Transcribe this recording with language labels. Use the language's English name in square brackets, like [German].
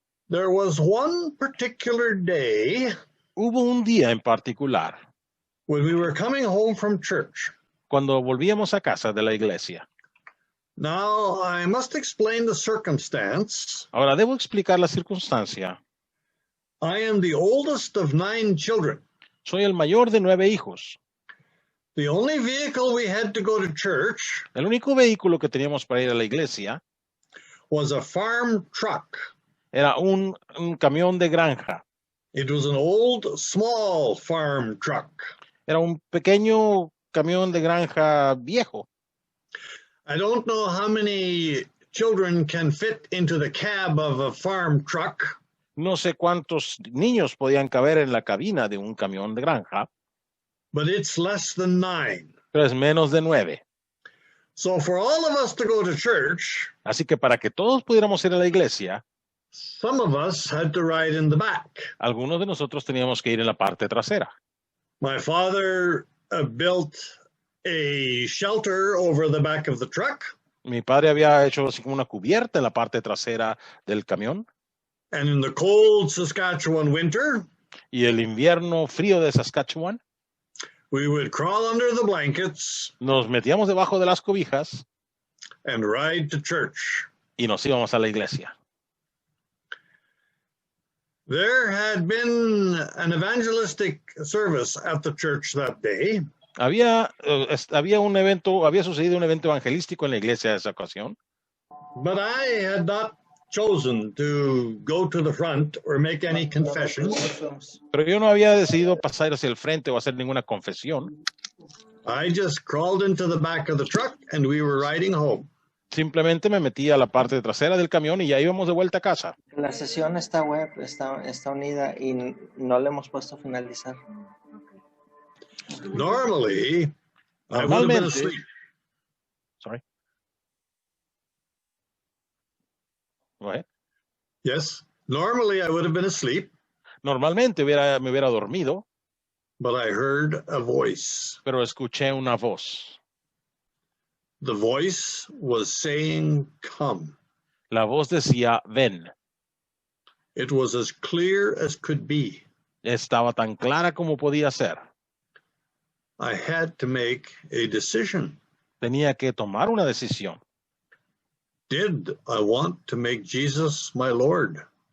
[English] There was one particular day [Spanish] Hubo un día en particular, [English] when we were coming home from church. [Spanish] cuando volvíamos a casa de la iglesia. [English] Now, I must explain the circumstance. [Spanish] Ahora, debo explicar la circunstancia. [English] I am the oldest of 9 children. [Spanish] Soy el mayor de 9 hijos. [English] The only vehicle we had to go to church [Spanish] El único vehículo que teníamos para ir a la iglesia [English] was a farm truck. [Spanish] era un camión de granja. [English] It was an old, small farm truck. [Spanish] Era un pequeño camión de granja viejo. [English] I don't know how many children can fit into the cab of a farm truck, [Spanish] No sé cuántos niños podían caber en la cabina de un camión de granja, [English] but it's less than 9. [Spanish] pero es menos de 9. [English] So for all of us to go to church, [Spanish] Así que para que todos pudiéramos ir a la iglesia, [English] some of us had to ride in the back. [Spanish] algunos de nosotros teníamos que ir en la parte trasera. [English] My father built a shelter over the back of the truck, [Spanish] Mi padre había hecho así como una cubierta en la parte trasera del camión, [English] and in the cold Saskatchewan winter, [Spanish] y el invierno frío de Saskatchewan [English] we would crawl under the blankets [Spanish] nos metíamos debajo de las cobijas [English] and ride to church. [Spanish] y nos íbamos a la iglesia. [English] There had been an evangelistic service at the church that day, [Spanish] Había sucedido un evento evangelístico en la iglesia esa ocasión, [English] but I had not chosen to go to the front or make any confessions. [Spanish] pero yo no había decidido pasar hacia el frente o hacer ninguna confesión. [English] I just crawled into the back of the truck and we were riding home. [Spanish] Simplemente me metí a la parte trasera del camión y ya íbamos de vuelta a casa. La sesión está web, está unida y no le hemos puesto finalizar. [English] Normally, I would have been [Spanish] Normalmente, [English] asleep. sorry. Go ahead. Yes, normally I would have been asleep, [Spanish] Normalmente me hubiera dormido, [English] but I heard a voice. [Spanish] pero escuché una voz. [English] The voice was saying, "Come." [Spanish] La voz decía, ven. [English] It was as clear as could be. [Spanish] Estaba tan clara como podía ser. [English] I had to make a decision. [Spanish] Tenía que tomar una decisión. [English] Did I want to make Jesus my Lord?